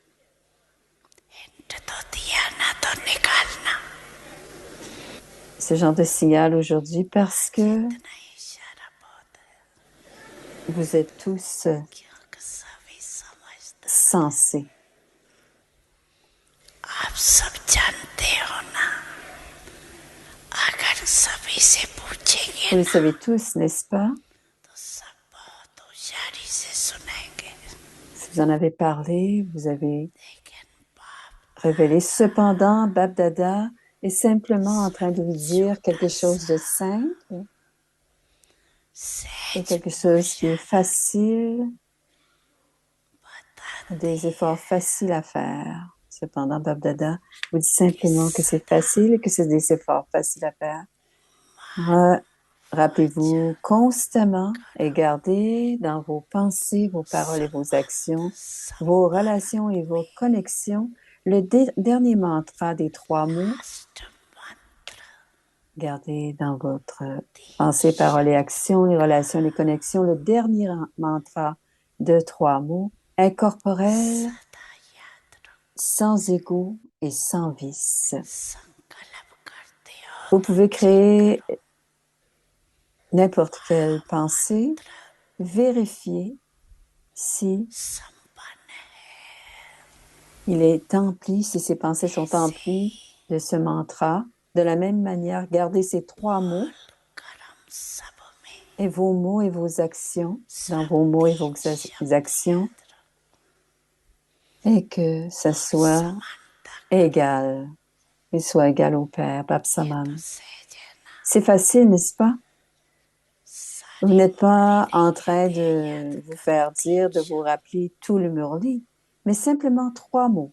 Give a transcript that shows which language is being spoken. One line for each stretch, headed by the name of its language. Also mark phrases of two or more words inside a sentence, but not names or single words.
French: Ce genre de signal aujourd'hui parce que vous êtes tous sensés.
Hindi: सब जानते हो ना, अगर सभी से पूछेंगे
French: Vous le
Hindi: ना
French: savez tous, n'est-ce pas?
Hindi: तो सब बहुत होशियारी से सुनेंगे,
French: Si vous en avez parlé, vous avez
Hindi: लेकिन बाप
French: révélé. Cependant, Bab Dada est simplement en train de vous dire quelque chose de simple et
Hindi: सहज
French: quelque chose qui est facile,
Hindi: बता
French: des efforts faciles à faire. Cependant, Bab Dada vous dit simplement que c'est facile et que c'est des efforts faciles à faire. Rappelez-vous constamment et gardez dans vos pensées, vos paroles et vos actions, vos relations et vos connexions, le dernier mantra des 3 mots.
Hindi: लास्ट मंत्र
French: Gardez dans votre pensée, paroles et actions, les relations, les connexions, le dernier mantra de 3 mots, incorporel,
Hindi: सदा याद रखो,
French: sans ego et sans vice.
Hindi: संकल्प करते हो
French: Vous
Hindi: तो
French: pouvez
Hindi: चेक
French: créer n'importe quelle pensée, vérifier si
Hindi: संपन्न
French: il est empli, si ces pensées sont emplies de ce mantra. De la même manière, gardez ces 3 mots
Hindi: कर्म सब में
French: et vos mots et vos actions, dans vos mots et vos actions, et que ça soit égal, qu'il soit égal au Père, Bapsaman. C'est facile, n'est-ce pas? Vous n'êtes pas en train de vous faire dire, de vous rappeler tout le Murli, mais simplement 3 mots.